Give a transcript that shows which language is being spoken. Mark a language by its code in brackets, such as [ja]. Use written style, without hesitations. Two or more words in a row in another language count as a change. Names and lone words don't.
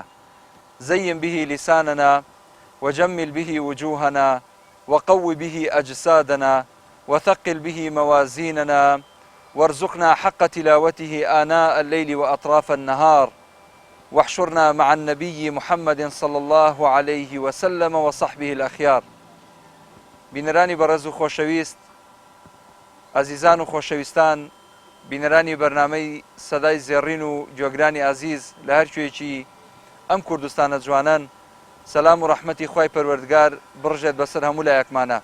[ar] زين به لساننا وجمل به وجوهنا وقو به أجسادنا وثقل به موازيننا وارزقنا حق تلاوته آناء الليل وأطراف النهار. واحشرنا مع النبي محمد صلى الله عليه وسلم وصحبه الأخيار. [ckb] بینەرانی بەڕێز و خۆشەویست، ئازیزان و خۆشەویستان، بینەرانی بەرنامەی سەدای زێڕین و گوێگرانی ئازیز لە هەر کوێکی ئەم کوردستانە جوانان، سەلام و ڕەحمەتی خوای پەروەردگار بڕژێت بەسەر هەموو لایەکمانە.